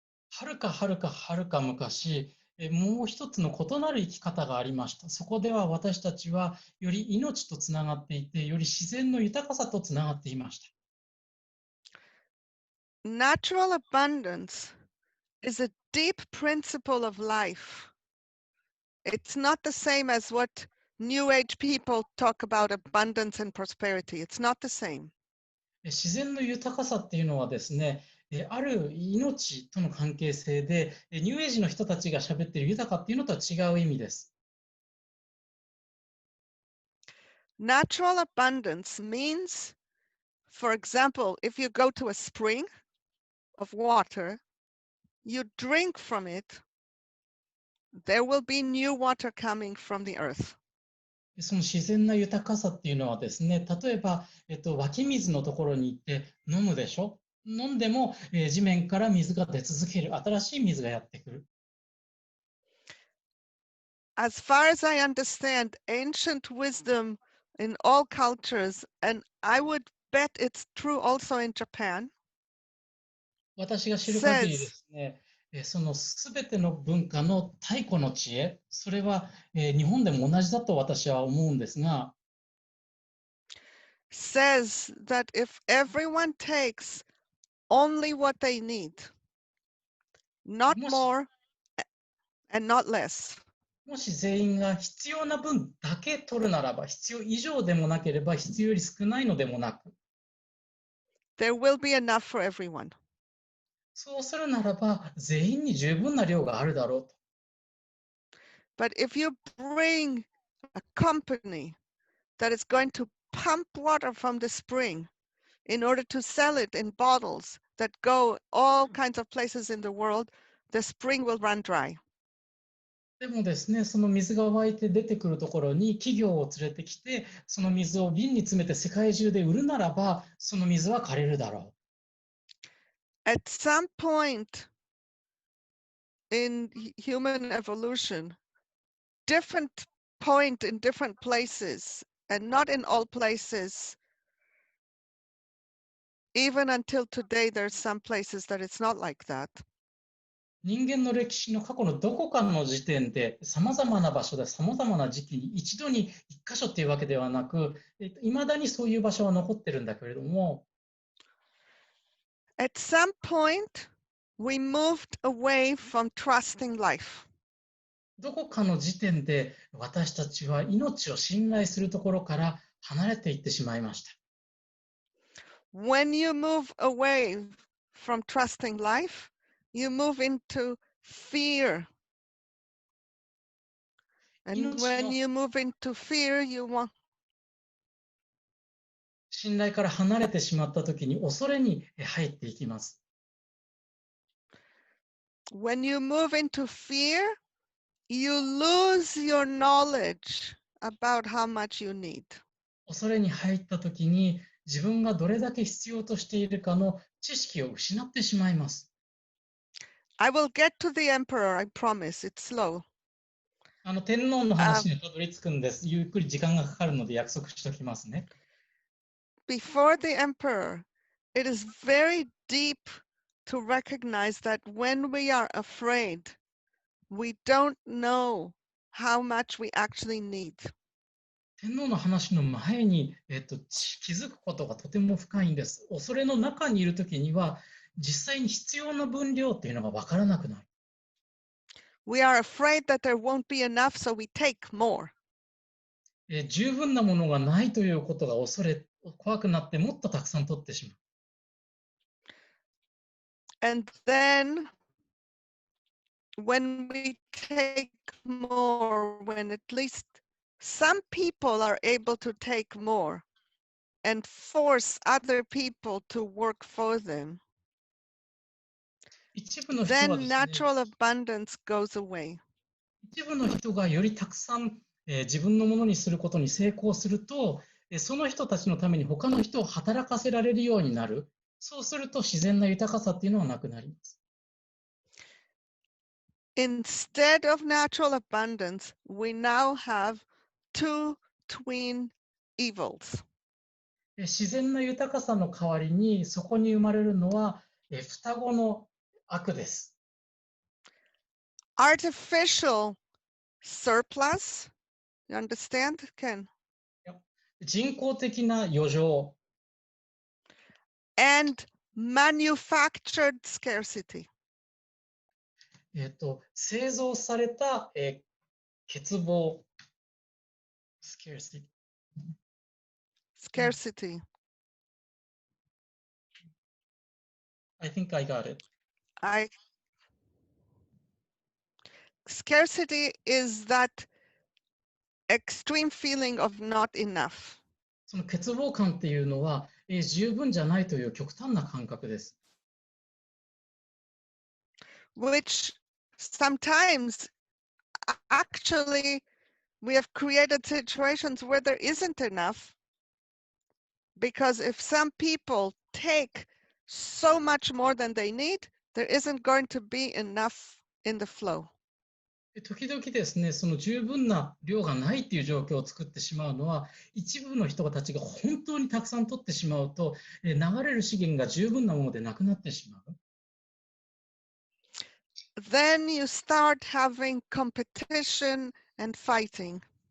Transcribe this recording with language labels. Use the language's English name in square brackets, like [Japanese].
[Japanese] はるか昔、もう一つの異なる生き方がありました。そこでは私たちはより命とつながっていて、より自然の豊かさとつながっていました。 [English] Natural abundance is a deep principle of life. It's not the same as what New Age people talk about abundance and prosperity. It's not the same. [Japanese] 自然の豊かさっていうのはですね、ある命との関係性で、ニューエイジの人たちが喋っている豊かっていうのとは違う意味です。 [English] Natural abundance means, for example, if you go to a spring of water, you drink from it, there will be new water coming from the earth. [Japanese] その自然な豊かさっていうのはですね、例えば、湧き水のところに行って飲むでしょ。飲んでも、地面から水が出続ける。新しい水がやってくる。 [English] As far as I understand, ancient wisdom in all cultures, and I would bet it's true also in Japan, [Japanese] 私が知る限りですね、そのすべての文化の太古の知恵、それは、日本でも同じだと私は思うんですが、 [English] says that if everyone takes only what they need, not more and not less, [Japanese] もし全員が必要な分だけ取るならば、必要以上でもなければ必要より少ないのでもなく、 [English] there will be enough for everyone. [Japanese] そうするならば全員に十分な量があるだろうと。 [English] But if you bring a company that is going to pump water from the spring in order to sell it in bottles that go all kinds of places in the world, the spring will run dry. [Japanese] でもですね、その水が湧いて出てくるところに企業を連れてきて、その水を瓶に詰めて世界中で売るならば、その水は枯れるだろ [English] at some point in human evolution, different point in different places, and not in all places. Even until today, there's some places that it's not like that. [Japanese] 人間の歴史の過去のどこかの時点で、さまざまな場所で、さまざまな時期に一度に一箇所っていうわけではなく、いまだにそういう場所は残ってるんだけれども、 [English] At some point, we moved away from trusting life. [Japanese] どこかの時点で私たちは命を信頼するところから離れていってしまいました。 [English] When you move away from trusting life, you move into fear. And when you move into fear, you want. [Japanese] 信頼から離れてしまったときに恐れに入っていきます。 [English] When you move into fear, you lose your knowledge about how much you need. [Japanese] 恐れに入ったときに自分がどれだけ必要としているかの知識を失ってしまいます。 [English] I will get to the emperor, I promise. It's slow. [Japanese] 天皇の話にたどり着くんです。ゆっくり時間がかかるので約束しておきますね。 [English] Before the emperor, it is very deep to recognize that when we are afraid, we don't know how much we actually need. [Japanese] 天皇の話の前に、気づくことがとても深いんです。恐れの中にいるときには、実際に必要な分量っていうのが分からなくなる。 [English] We are afraid that there won't be enough, so we take more. [Japanese] 十分なものがないということが怖くなってもっとたくさん取ってしまう。 [English] And then, when we take more, when at least some people are able to take more and force other people to work for them, [Japanese] 一部の人は [English] then natural abundance goes away. [Japanese] 一部の人がよりたくさん、自分のものにすることに成功すると、その人たちのために他の人を働かせられるようになる。そうすると自然な豊かさっていうのはなくなります。 [English] Instead of natural abundance, we now have two twin evils. [Japanese] 自然な豊かさの代わりにそこに生まれるのは双子の悪です。 [English] Artificial surplus, you understand, Ken? [Japanese] 人工的な余剰。 [English] And manufactured scarcity. [Japanese] 製造された、欠乏。scarcity. [English] Scarcity. I think I got it. Scarcity is that extreme feeling of not enough. [Japanese] その欠乏感っていうのは、十分じゃないという極端な感覚です。 [English] Which sometimes actually we have created situations where there isn't enough, because if some people take so much more than they need, there isn't going to be enough in the flow. [Japanese] 時々ですね、その十分な量がないっていう状況を作ってしまうのは、一部の人たちが本当にたくさん取ってしまうと、流れる資源が十分なものでなくなってしまう。 [English] Then you start having competition and fighting.